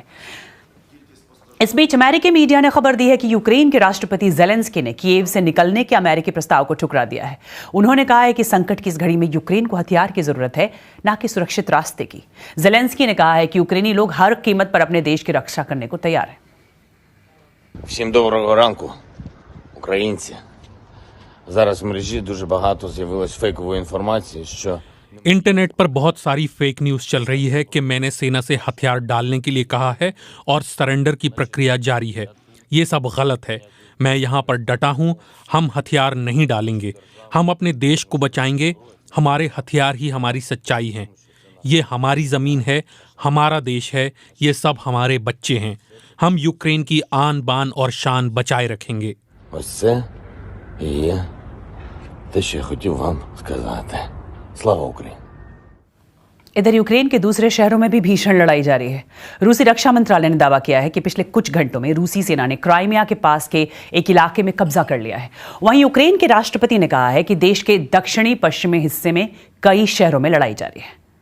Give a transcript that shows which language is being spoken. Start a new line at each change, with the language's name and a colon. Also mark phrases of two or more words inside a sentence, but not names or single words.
Hindi: इस बीच अमेरिकी मीडिया ने खबर दी है कि यूक्रेन के राष्ट्रपति ज़ेलेंस्की ने कीव से निकलने के अमेरिकी प्रस्ताव को ठुकरा दिया है। उन्होंने कहा है कि संकट की इस घड़ी में यूक्रेन को हथियार की जरूरत है, न कि सुरक्षित रास्ते की। ज़ेलेंस्की ने कहा है कि यूक्रेनी लोग हर कीमत पर अपने देश की रक्षा करने को तैयार हैं।
Ukrainian: Всім доброго ранку, українці. Зараз в мережі дуже багато з'явилось фейкової інформації, що
Hindi: इंटरनेट पर बहुत सारी
English: fake news
Hindi: चल रही है कि मैंने सेना से हथियार डालने के लिए कहा है और सरेंडर की प्रक्रिया जारी है। ये सब गलत है। मैं यहाँ पर डटा हूँ। हम हथियार नहीं डालेंगे। हम अपने देश को बचाएंगे। हमारे हथियार ही हमारी सच्चाई हैं। ये हमारी ज़मीन है, हमारा देश है, ये सब हमारे बच्चे हैं। हम यूक्रेन की आन बान और शान बचाए रखेंगे।
Ukrainian: ось це і є те, що я хотів вам сказати. Слава Україні!
Hindi: इधर यूक्रेन के दूसरे शहरों में भी भीषण लड़ाई जारी है। रूसी रक्षा मंत्रालय ने दावा किया है कि पिछले कुछ घंटों में रूसी सेना ने क्राइमिया के पास के एक इलाके में कब्जा कर लिया है। वहीं यूक्रेन के राष्ट्रपति ने कहा है कि देश के दक्षिणी पश्चिमी हिस्से में कई शहरों में लड़ाई जारी है।